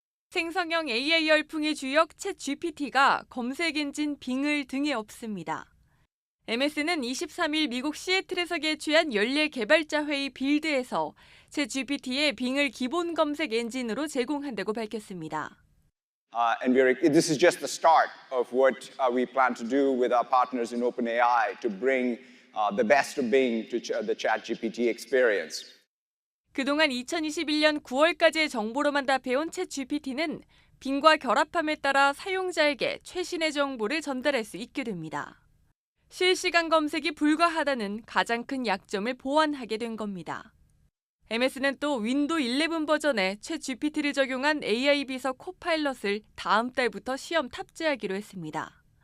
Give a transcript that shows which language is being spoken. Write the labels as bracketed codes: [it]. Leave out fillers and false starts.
[ko] 생성형 AI 열풍의 주역 챗 GPT가 검색 엔진 빙을 등에 업습니다. MS는 23일 미국 시애틀에서 개최한 연례 개발자 회의 빌드에서 챗 GPT의 빙을 기본 검색 엔진으로 제공한다고 밝혔습니다. [en] This is just the start of what we plan to do with our partners in OpenAI to bring the best of Bing to the ChatGPT experience. [ko] 그동안 2021년 9월까지의 정보로만 답해온 챗 GPT는 빙과 결합함에 따라 사용자에게 최신의 정보를 전달할 수 있게 됩니다. 실시간 검색이 불가하다는 가장 큰 약점을 보완하게 된 겁니다. MS는 또 윈도우 11 버전에 챗 GPT를 적용한 AI 비서 코파일럿을 다음 달부터 시험 탑재하기로 했습니다.